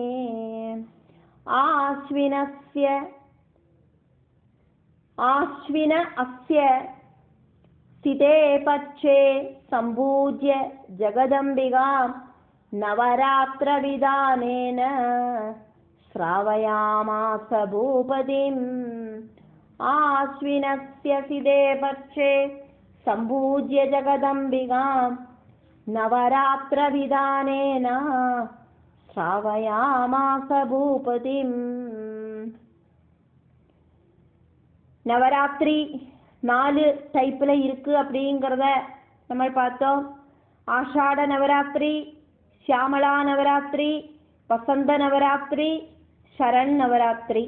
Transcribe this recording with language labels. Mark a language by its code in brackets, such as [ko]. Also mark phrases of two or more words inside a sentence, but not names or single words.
[sa] ആശ്വിന അസ്യ സ്ഥിതേ പക്ഷേ സംപൂജ്യ ജഗദംബികാം നവരാത്രവിധാനേന ശ്രാവയാമാസ ഭൂപതിം. ആശ്വിനസ്യ സ്ഥിതേ പക്ഷേ സംപൂജ്യ ജഗദംബികാം നവരാത്രവിധാനേന ശ്രാവയാമാസ ഭൂപതിം. [ta] நவராத்திரி 4 டைப்ல இருக்கு அப்படிங்கிறத நம்ம பார்த்தோம். ஆஷாட நவராத்திரி, சியாமளா நவராத்திரி, வசந்த நவராத்திரி, சரண் நவராத்திரி.